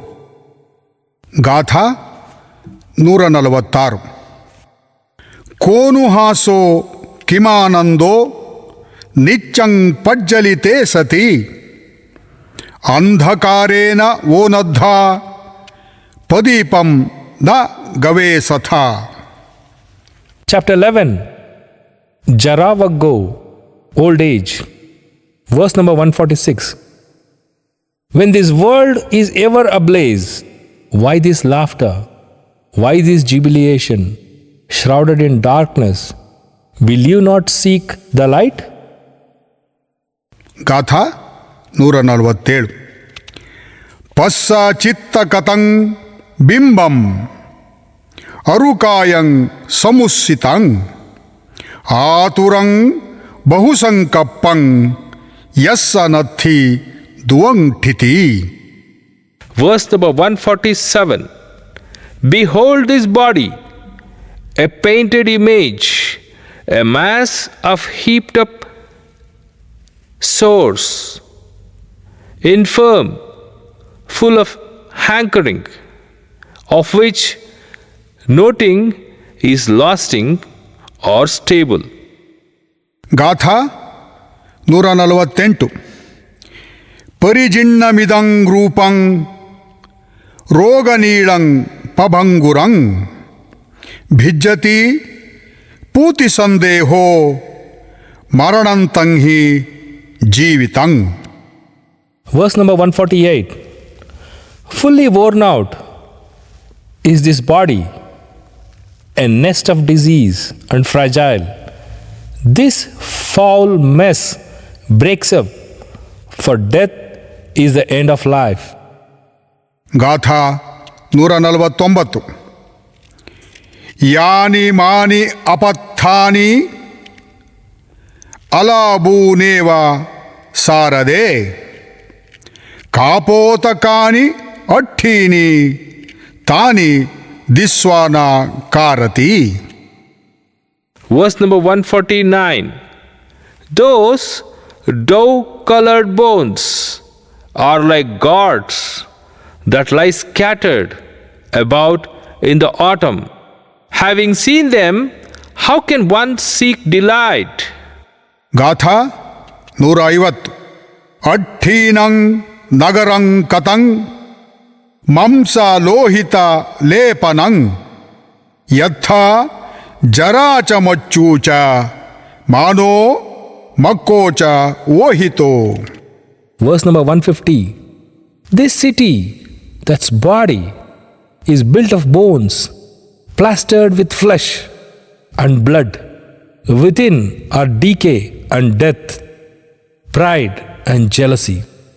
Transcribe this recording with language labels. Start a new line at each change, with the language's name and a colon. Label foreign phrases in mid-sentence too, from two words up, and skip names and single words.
Kannada: ಗಾಥಾ 146.
Pali: ಕೋನು ಹಾಸೋ ಕಿಮಾನಂದೋ ನಿಚ್ಚಂ ಪಜ್ಜಲಿತೆ ಸತಿ ಅಂಧಕಾರೇನ ಓನದ್ಧ ಪದೀಪಂ ನ ಗವೇ ಸಥಾ.
English: Chapter 11. Jaravaggo, old age. Verse number 146. When this world is ever ablaze, why this laughter? Why this jubilation? Shrouded in darkness, will you not seek the light?
Kannada: ಗಾಥಾ 147.
Pali: ಪಸ್ಸ ಚಿತ್ತ ಕತಂ ಬಿಂಬಂ ಅರುಕಾಯಂ ಸಮುಸ್ಸಿತಂ ಆತುರಂ ಬಹುಸಂಕಪ್ಪಂ ಯಸ್ಸ ನತ್ಥಿ ದುವಂಠಿತಿ.
English: Verse number 147. Behold this body, a painted image, a mass of heaped up sores, infirm, full of hankering, of which noting is lasting or stable.
Kannada: ಗಾಥಾ 148.
Pali: ಪರಿಜಿನ್ನಮಿದಂ ರೂಪಂ ರೋಗನೀಳಂ ಪಭಂಗುರಂ ಭಿಜ್ಜತಿ ಪೂತಿ ಸಂದೇಹೋ ಮರಣಂತಂ ಹಿ ಜೀವಿತಂ.
English: Verse number 148. Fully worn out is this body, a nest of disease and fragile. This foul mess breaks up, for death is the end of life.
Kannada: ಗಾಥಾ 149.
Pali: ಯಾನಿ ಮಾನಿ ಅಪತ್ಥಾನಿ ಅಲಾಬೂನೇವ ಸಾರದೆ ಕಾಪೋತಕಾನಿ ಅಠೀನಿ ತಾನಿ ದಿಸ್ವಾನ ಕಾರತಿ.
English: Verse number 149. Those dough-colored bones are like gourds that lie scattered about in the autumn. Having seen them, how can one seek delight?
Kannada: ಗಾಥಾ 150.
Pali: ಅಠೀನಂ ನಗರಂ ಕತಂ ಮಂಸಲೋಹಿತ ಲೇಪನಂ ಯಥಾ ಜರಾಚಮಚ್ಚೂಚ ಮಾನೋ ಮಕ್ಕೋಚ ಓಹಿತೋ.
English: Verse number 150. This city, that's body, is built of bones, plastered with flesh and blood. Within are decay and death, pride and jealousy.